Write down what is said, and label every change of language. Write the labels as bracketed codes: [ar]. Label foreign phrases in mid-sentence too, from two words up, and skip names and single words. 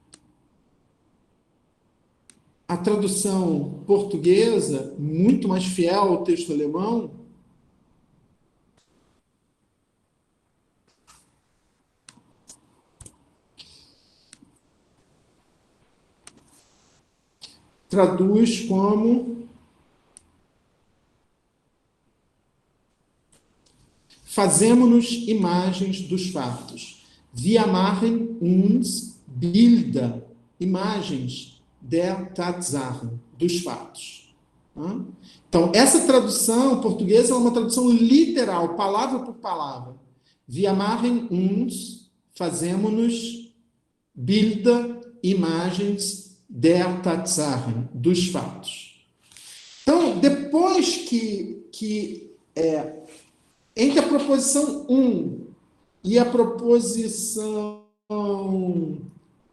[pt] A tradução portuguesa, muito mais fiel ao texto alemão, traduz como fazemos-nos imagens dos fatos. [de] Wir machen uns Bilder, imagens der Tatsachen, [pt] dos fatos. Então, essa tradução portuguesa é uma tradução literal, palavra por palavra. [de] Wir machen uns, fazemos-nos Bilder, imagens der Tatsachen, [pt] dos fatos. Então, depois que entre a proposição 1 e a proposição